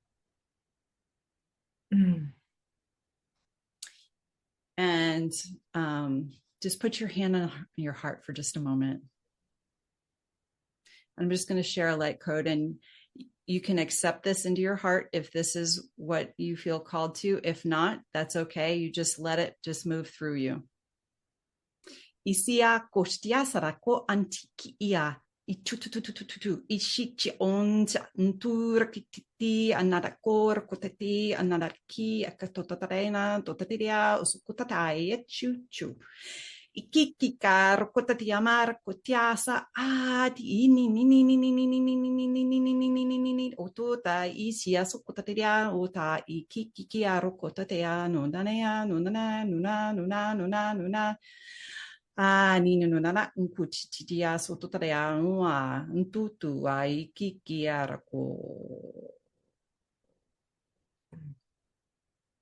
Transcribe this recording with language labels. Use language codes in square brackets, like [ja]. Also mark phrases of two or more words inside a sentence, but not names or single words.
[en] And just put your hand on your heart for just a moment. I'm just going to share a light code, and you can accept this into your heart if this is what you feel called to. If not, that's okay. You just let it just move through you. Isia kostia sarako antikia itutututututu ishichi onja ntura kititi anadakor kotati anadarki akatotatarena totatiria usukutatai chuchu ikikikar kotatiamar kotiasa adi ini nini nini nini nini nini nini nini nini otota isia sukutatiria ota ikikikiar kotatea nunanea nunana nuna nuna nuna nuna nina nunana unkuchitidia sototarea ua ntutu ai kikiarako.